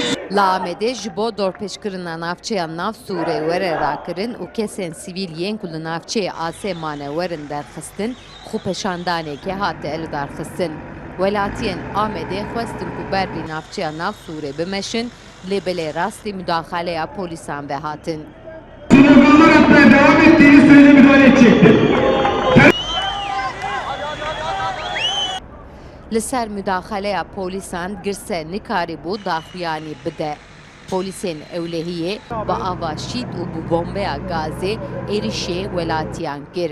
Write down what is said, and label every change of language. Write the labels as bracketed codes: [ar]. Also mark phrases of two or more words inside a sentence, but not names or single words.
[ku] Lamede jibo dorpeşkirina navçeya nav Sûre were rakirin û kesên sivîliyên ku li navçeyê Asêmanê werin derxistin, xûpeşandanekê hate lidarxistin. Welatiyên Amedê xwestin ku bervî navçeya nav Sûrê bimeşin, lê belê rastî müdaxaleya polîsan ve hatin. [tr] Sloganlar atmaya devam ettiğiniz sürece müdahale edecektir. [ku] Li ser müdaxaleya polîsan girse nikarîbû daxuyanî bide. Polîsên ewlehiyê bi ava şît û bi bombeya gazê êrişê welatiyan kir.